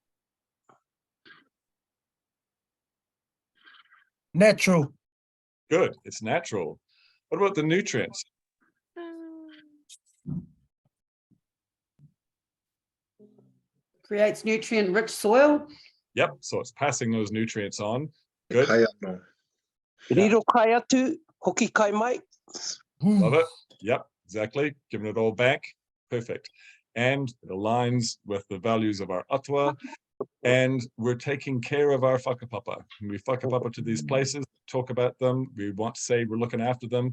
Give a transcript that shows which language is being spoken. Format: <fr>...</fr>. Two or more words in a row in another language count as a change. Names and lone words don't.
<en>Natural. Good. It's natural. What about the nutrients? Creates nutrient-rich soil. Yep. So it's passing those nutrients on. Good.</en> <mi>Kai anō. Riro kai atu, hoki kai mai.</mi> <en>Love it. Yep. Exactly. Giving it all back. Perfect. And it aligns with the values of our atua. And we're taking care of our whakapapa. When we whakapapa to these places, talk about them, we want to say we're looking after them.</en>